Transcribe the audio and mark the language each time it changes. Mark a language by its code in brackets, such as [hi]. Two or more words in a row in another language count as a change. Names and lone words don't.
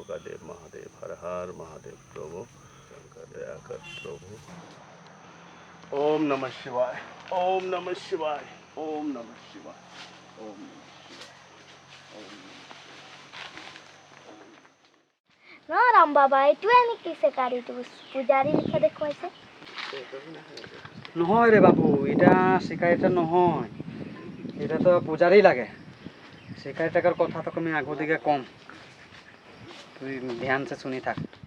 [hi] का देव महादेव हर हर महादेव प्रभु शंकर दया कर प्रभु ओम नमः शिवाय ओम नमः शिवाय ओम नमः शिवाय ओम नमः शिवाय [as] না রাম বাবা এইটোৱে নেকি শিকাৰীটো পূজাৰী লিখা দেখুৱাইছে নহয় রে বাবু এটা শিকারিটা নহয় এটা তো পূজারই লাগে শিকারি টাকার কথা তো আমি আগো দিকে কম তুই [hi] ध्यान से [as] শুনি থাক